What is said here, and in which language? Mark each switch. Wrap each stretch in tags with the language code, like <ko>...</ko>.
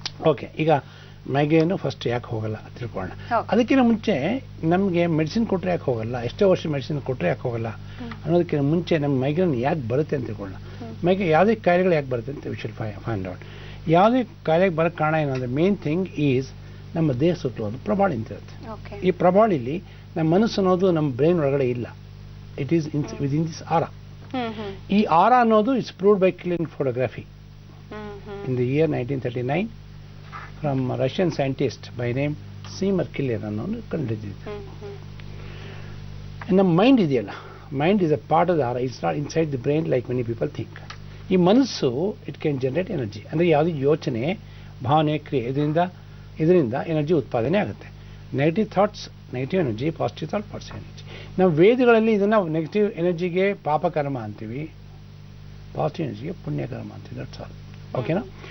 <kn>Okay, ಈಗ migraine first ಯಾಕೆ ಹೋಗಲ್ಲ ತಿಳ್ಕೊಳ್ಳೋಣ. ಅದಕ್ಕಿಂತ ಮುಂಚೆ ನಮಗೆ ಮೆಡಿಸಿನ್ ಕೊಟ್ಟರೆ ಯಾಕೆ ಹೋಗಲ್ಲ, ಎಷ್ಟೋ ವರ್ಷ ಮೆಡಿಸಿನ್ ಕೊಟ್ಟರೆ ಯಾಕೆ ಹೋಗಲ್ಲ ಅನ್ನೋದಕ್ಕಿಂತ ಮುಂಚೆ ನಮ್ಮ ಮೈಗ್ರೇನ್ ಯಾಕೆ ಬರುತ್ತೆ ಅಂತ ತಿಳ್ಕೊಳ್ಳೋಣ. ಮೈಗ್ರೇನ್ ಯಾವುದೇ ಕಾಯಿಲೆಗಳು ಯಾಕೆ ಬರುತ್ತೆ ಅಂತ</kn> <en>We should find out.</en> <kn>ಯಾವುದೇ ಕಾಯಿಲೆಗೆ ಬರೋಕ್ಕೆ ಕಾರಣ ಏನು ಅಂದರೆ,</kn> <en>main thing is</en> <kn>ನಮ್ಮ ದೇಹ ಸುತ್ತಲೂ ಒಂದು ಪ್ರಬಾಳಿ ಅಂತ ಇರುತ್ತೆ. ಈ ಪ್ರಬಾಳಿಲಿ ನಮ್ಮ ಮನಸ್ಸು ಅನ್ನೋದು ನಮ್ಮ ಬ್ರೈನ್ ಒಳಗಡೆ ಇಲ್ಲ.</kn> <en>It is within this aura.</en> <kn>ಈ aura ಅನ್ನೋದು</kn> <en>is proved by Kilian photography in the year 1939 from a Russian scientist by name Seymour Kilian</en> <kn>ಅನ್ನೋನು ಕಂಡುಹಿಡಿದಿದ್ದು. ನಮ್ಮ ಮೈಂಡ್ ಇದೆಯಲ್ಲ,</kn> <en>Mind is a part of the aura. It's not inside the brain like many people think.</en> <kn>ಈ ಮನಸ್ಸು</kn> <en>it can generate energy.</en> <kn>ಅಂದರೆ ಯಾವುದೇ ಯೋಚನೆ, ಭಾವನೆ, ಕ್ರಿಯೆ, ಇದರಿಂದ ಎನರ್ಜಿ ಉತ್ಪಾದನೆ ಆಗುತ್ತೆ. Negative thoughts negative energy, positive thought positive energy. ನಾವು ವೇದಗಳಲ್ಲಿ ಇದನ್ನು ನೆಗೆಟಿವ್ ಎನರ್ಜಿಗೆ ಪಾಪಕರ್ಮ ಅಂತೀವಿ, ಪಾಸಿಟಿವ್ ಎನರ್ಜಿಗೆ ಪುಣ್ಯಕರ್ಮ ಅಂತೀವಿ.</kn> <en>That's all.</en> <kn>ಓಕೆನಾ?</kn>